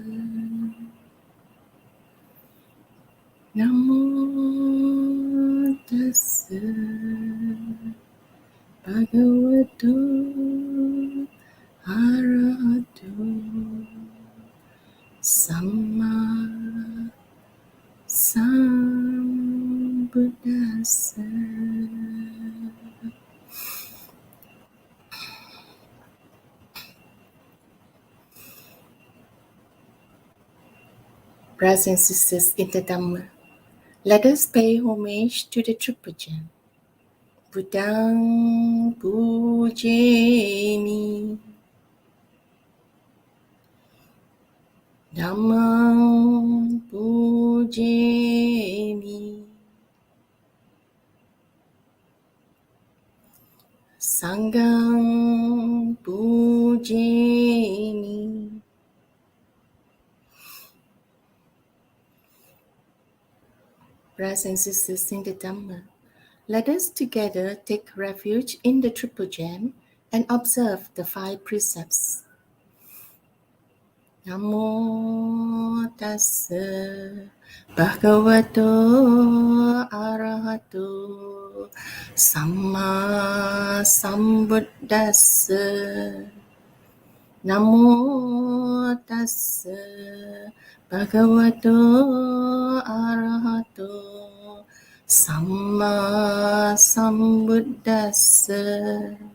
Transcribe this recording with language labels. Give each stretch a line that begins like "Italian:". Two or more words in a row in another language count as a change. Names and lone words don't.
Pali: Namo tassa bhagavato arahato samma sambuddhassa.
English: Brothers and sisters in the Dhamma, let us pay homage to the true Puja.
Pali: Buddhang pujemi, Dhammang pujemi, Sanghang pujemi.
English: Brothers and sisters in the Dhamma, let us together take refuge in the Triple Gem and observe the 5 precepts.
Pali: Namo tassa bhagavato arahato samma sambuddhassa. Namo tassa bhagavato arahato samma sambuddhassa.